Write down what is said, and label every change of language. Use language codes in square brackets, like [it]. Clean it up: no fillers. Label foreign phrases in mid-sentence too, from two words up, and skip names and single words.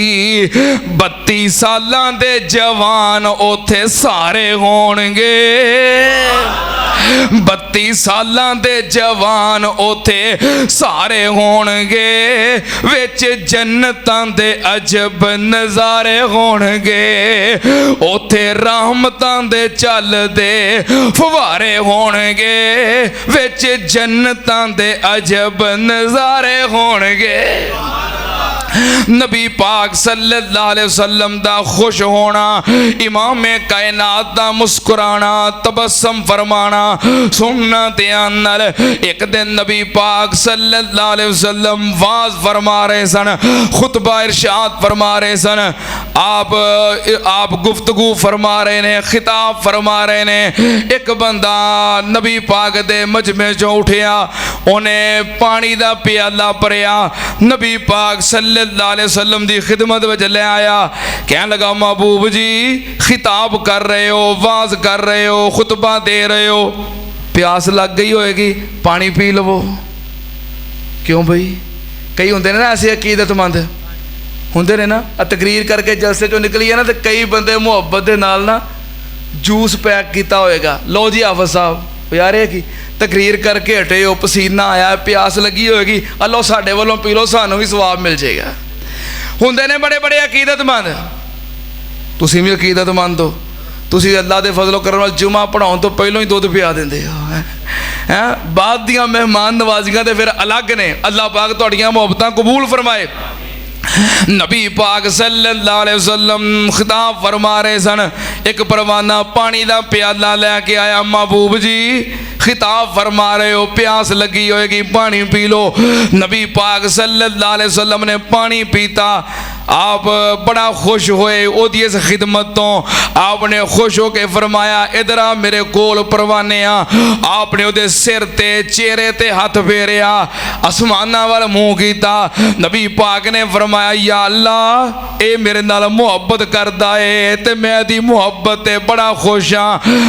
[pa] 32 سالاں دے جوان اوتھے سارے ہونگے، 32 سالاں دے جوان اوتھے سارے ہونگے، وچ جنتاں دے عجب نظارے ہونگے، اوتھے رحمتاں دے چلدے فوارے ہونگے، وچ جنتاں دے عجب نظارے ہونگے. نبی پاک [ar] صلى الله عليه وسلم [pa] دا خوش ہونا، امام کائنات دا مسکرانا، تبسم فرمانا سننا دھیان نال. ایک دن نبی پاک [ar] صلى الله عليه وسلم [pa] وعظ فرما رہے سن، خطبہ ارشاد فرما رہے سن. آپ گفتگو فرما رہے نے، خطاب فرما رہے نے. ایک بندہ نبی پاک دے مجمے چوں اٹھیا، انہیں پانی دا پیالہ بھریا، نبی پاک [ar] صلى الله عليه وسلم [pa] دی خدمت وچ لے آیا. کہنے لگا محبوب جی خطاب کر رہے ہو، وعظ کر رہے ہو، خطبہ دے رہے ہو، پیاس لگ گئی ہوئے گی, پانی پی لوو. کیوں بھائی? کئی ہوندے نے نا ایسے عقیدت مند ہوندے نے نا، تقریر کرکے جلسے چو نکلی ہے نا، تو کئی بندے محبت دے نال نا جوس پیک کیا ہوئے گا. لو جی حافظ صاحب یار یہ کی تقریر کرکے ہٹے ہو، پسینہ آیا، پیاس لگی ہوئے گی, اللو ساڈے والوں پی لو، سانوں بھی ثواب مل جائے گا. ہوندے نے بڑے بڑے عقیدت مند، تسیں بھی عقیدت مند ہو، تسیں اللہ دے فضلو کرم نال جمعہ پڑھاؤن تو پہلوں ہی دودھ پیا دندے ہو ہیں. بعد دیاں مہمان نوازیاں تے فیر الگ نے۔ اللہ پاک تہاڈیاں محبتاں قبول فرمائے. نبی پاک [ar] صلى الله عليه وسلم [pa] خطاب فرما رہے سن. ایک پروانہ پانی کا پیالہ لیکے آیا، محبوب جی خطاب فرما رہے ہو، پیاس لگی ہوئے گی، پانی پی لو. نبی پاک [ar] صلى الله عليه وسلم [pa] نے پانی پیتا. آپ بڑا خوش ہوئے اوہدی اس خدمت تو. آپنے خوش ہوکے فرمایا ادھر آ میرے کول پروانے آ. آپنے اہدے سر تے چہرے تے ہاتھ پھیریا، آسماناں وال منہ کیتا. نبی پاک نے فرمایا [ar] يا الله [pa] اے میرے نال محبت کردا ہے تے میں دی محبت تے بڑا خوش ہاں.